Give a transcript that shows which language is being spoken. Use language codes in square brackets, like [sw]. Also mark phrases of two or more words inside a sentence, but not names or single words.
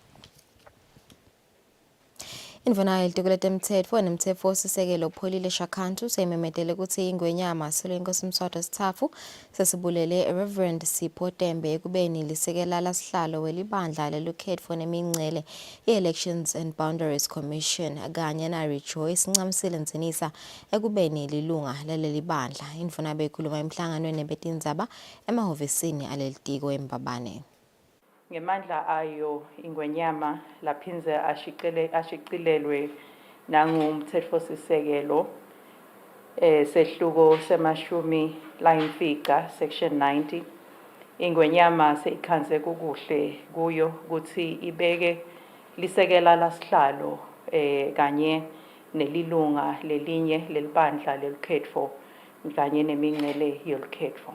[ss] Indvuna yelitiko letemtsetfo nemtsetfo osisekelo upholile Shakhantu seyimemetele kutsi ingwenyama silo inkosi Mswati Sithafu sesibulele Reverend Sipho Tembe ekubeni lisekela lasihlalo welibandla lelukhetfo nemingcele i-Elections and Boundaries Commission kanye na-Rejoice Ncamisile Nzinisa ekubeni lilunga lelibandla. Indvuna beyikhuluma emhlanganweni betindzaba emahhovisini alelitiko eMbabane. Ngemandla ayo ingwenyama laphinze ashicilelwe nangumtsetfosisekelo sehluko semashumi layimfica section 90 ingwenyama seyikhanze kukuhle kuyo ukuthi ibeke lisekela lasihlalo kanye nelilunga lelinye lelibandla lelukhetfo kanye nemingcele yolukhetfo.